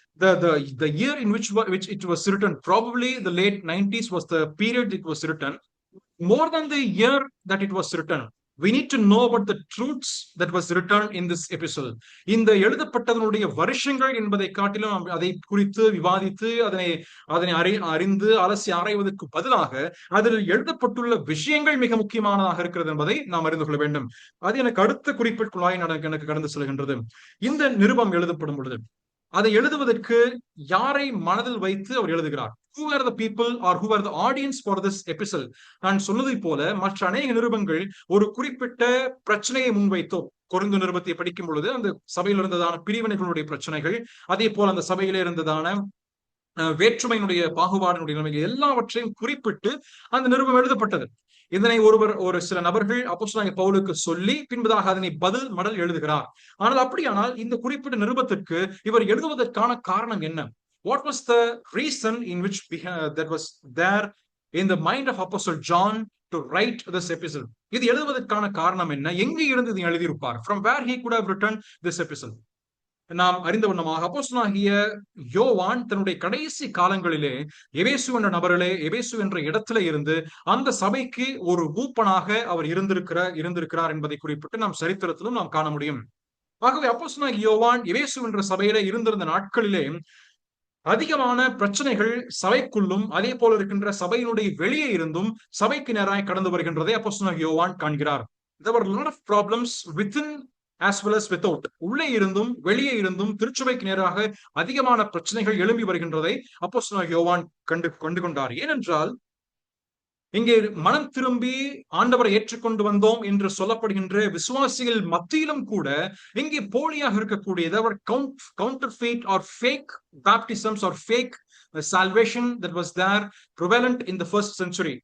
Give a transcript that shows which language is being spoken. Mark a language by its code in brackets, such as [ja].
[en] The year in which it was written, probably the late 90s was the period it was written. More than the year that it was written, we need to know about the truths that was written in this epistle. [ta] இந்த எழுதப்பட்டதனுடைய வருஷங்கள் என்பதை காட்டிலும் அதை குறித்து விவாதித்து அதனை அறிந்து அலசி ஆராய்வதற்கு பதிலாக அதில் எழுதப்பட்டுள்ள விஷயங்கள் மிக முக்கியமானதாக இருக்கிறது என்பதை நாம் அறிந்து கொள்ள வேண்டும். அது எனக்கு அடுத்த குறிப்பிற்குள்ளாய் எனக்கு கடந்து செல்கின்றது. இந்த நிருபம் எழுதப்படும் பொழுது அதை எழுதுவதற்கு யாரை மனதில் வைத்து அவர் எழுதுகிறார்? [en] Who are the people or who are the audience for this epistle? [ta] நான் சொன்னதை போல மற்ற அநேக நிருபங்கள் ஒரு குறிப்பிட்ட பிரச்சனையை முன்வைத்தோ, கொரிந்து நிருபத்தை படிக்கும் பொழுது அந்த சபையில் இருந்ததான பிரிவினைகளுடைய பிரச்சனைகள், அதே போல அந்த சபையில இருந்ததான வேற்றுமையினுடைய பாகுபாடினுடைய நிலைமைகள் எல்லாவற்றையும் குறிப்பிட்டு அந்த நிருபம் எழுதப்பட்டது. இதனை ஒரு சில நபர்கள் அப்போஸ்தலனாகிய பவுலுக்கு சொல்லி பின்பதாக அதனை பதில் மடல் எழுதுகிறார். ஆனால் அப்படியானால் இந்த குறிப்பிட்ட நிருபத்திற்கு இவர் எழுதுவதற்கான காரணம் என்ன? [en] What was the reason in which that was there in the mind of Apostle John to write this epistle? [ta] இது எழுதுவதற்கான காரணம் என்ன? எங்கே இருந்து இதை எழுதியிருப்பார்? [en] From where he could have written this epistle? [ta] நாம் அறிந்த வண்ணமாக அப்போஸ்தலனாகிய யோவான் தன்னுடைய கடைசி காலங்களிலே எபேசு என்ற நபரிலே, எபேசு என்ற இடத்துல இருந்து அந்த சபைக்கு ஒரு ஊப்பனாக அவர் இருந்திருக்கிறார் என்பதை குறிப்பிட்டு நாம் சரித்திரத்திலும் நாம் காண முடியும். ஆகவே அப்போஸ்தலனாகிய யோவான் எபேசு என்ற சபையில இருந்திருந்த நாட்களிலே அதிகமான பிரச்சனைகள் சபைக்குள்ளும் அதே போல இருக்கின்ற சபையினுடைய வெளியே இருந்தும் சபைக்கு நேராய் கடந்து வருகின்றதை அப்போஸ்தலனாகிய யோவான் காண்கிறார். [en] There were a lot of problems within as well as without. [ta] உள்ளே இருந்தும் வெளியே இருந்தும் திருச்சபைக்கு நேராக அதிகமான பிரச்சனைகள் எழும்பி வருகின்றதை அப்போஸ்தலனாகிய யோவான் கண்டு கொண்டார். ஏனென்றால் இங்கே மனம் திரும்பி ஆண்டவரை ஏற்றுக்கொண்டு வந்தோம் என்று சொல்லப்படுகின்ற விசுவாசிகள் மத்தியிலும் கூட இங்கே போலியாக இருக்கக்கூடிய [en] counterfeit or fake baptisms or fake salvation that was there prevalent in the first century.